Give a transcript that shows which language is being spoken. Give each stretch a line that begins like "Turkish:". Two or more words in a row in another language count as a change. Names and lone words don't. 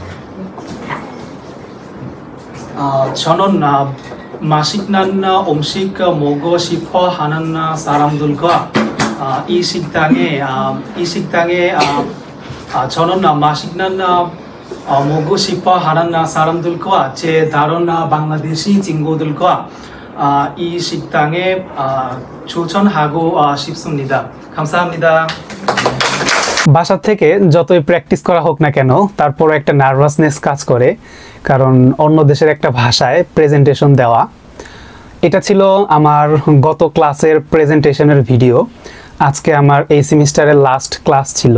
Korean: 저는 맛있는 음식 먹고 싶어 하는 사람들과 이 식당에 저는 맛있는 먹고 싶어 하는 사람들과 제 다른 방글라데시 친구들과 이 식당에 추천하고 싶습니다. 감사합니다.
Bangla: বাসা থেকে যতই প্র্যাকটিস করা হোক না কেন তারপর একটা নার্ভাসনেস কাজ করে, কারণ অন্য দেশের একটা ভাষায় প্রেজেন্টেশন দেওয়া। এটা ছিল আমার গত ক্লাসের প্রেজেন্টেশনের ভিডিও। আজকে আমার এই সেমিস্টারের লাস্ট ক্লাস ছিল।